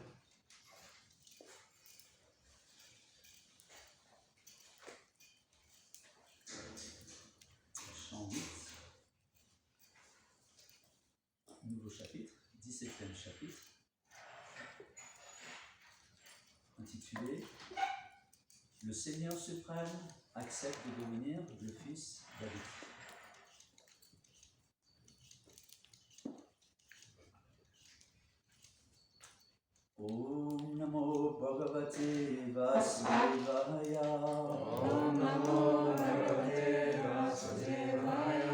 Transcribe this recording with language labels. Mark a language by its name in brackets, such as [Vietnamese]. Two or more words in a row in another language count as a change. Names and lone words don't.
[French] Nouveau chapitre, 17e chapitre, intitulé Le Seigneur suprême accepte de devenir le fils David. [Sanskrit] Om Namo Bhagavate Vasudevaya. Om Namo Bhagavate Vasudevaya.